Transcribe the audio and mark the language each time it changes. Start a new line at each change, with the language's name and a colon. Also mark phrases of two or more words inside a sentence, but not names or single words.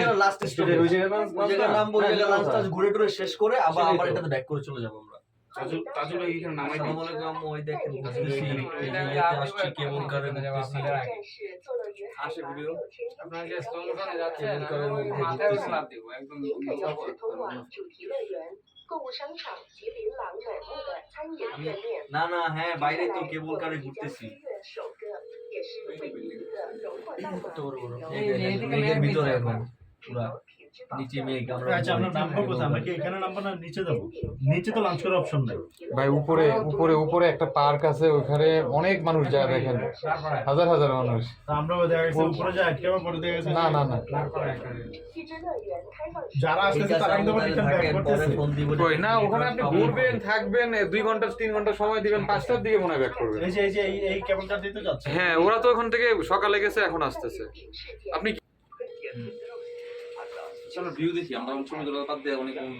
Bangla: যেখানে লাস্ট স্টেজ ওই জায়গায় নাম বলে লাঞ্চ টাচ ঘুরে টুরে শেষ করে আবার সেটাই আবার তো। এটাতে ব্যাক করে চলে যাবো আমরা তাজুল এখানে নামাই দিই
Arabic: السلام عليكم
Bangla: আম্মু ওই দেখেন ঘুরতেছি এই যে ইয়েতে আসছি কেবল কারে ঘুরতেছি আসে ভিডিও আপনারা যে স্লোমোশনে যাচ্ছেন কেবল কারের মধ্যে মাথায় ঘুরতেছি স্ল্যাপ দিব একদম
Chinese: 将是通往主题乐园、购物商场吉林廊北部的餐饮店面。
Bangla: না না হ্যাঁ বাইরে তো কেবল কারে ঘুরতেছি
Chinese: 首个也是唯一一个荣获大马
Bangla: কত বড় বড় এই যে এদিকে মেঘের মেঘ ভিতরে নিচে এখন পুরা নিচে মেঘ আমরা আচ্ছা আপনার নামবো কোথায়? আমরা কি এখানে নামবো না নিচে যাবো? নিচে তো লাঞ্চ করার অপশন নেই। ভাই উপরে উপরে উপরে একটা পার্ক আছে ওখানে অনেক মানুষ যায় দেখেন হাজার হাজার মানুষ তা আমরা দেখা গেছে উপরে যাই আটকে আবার পরে দেখা গেছে না না না
Chinese: 汽之乐园开放时
Bangla: যারা আসতেছে তারা কিন্তু আবার
English: return back
Bangla: পরে করতেছে। ফোন দিব কই না ওখানে আপনি ঘুরবেন থাকবেন 2 ঘন্টা 3 ঘন্টা সময় দিবেন 5টার দিকে মনে হয় ব্যাক করবেন এই কেবল কার দিতে যাচ্ছে। হ্যাঁ ওরা তো ওখান থেকে সকালে গেছে এখন আসতেছে আপনি চলো ভিউ দেখি আমরা সমুদ্র বাদ দিয়ে অনেক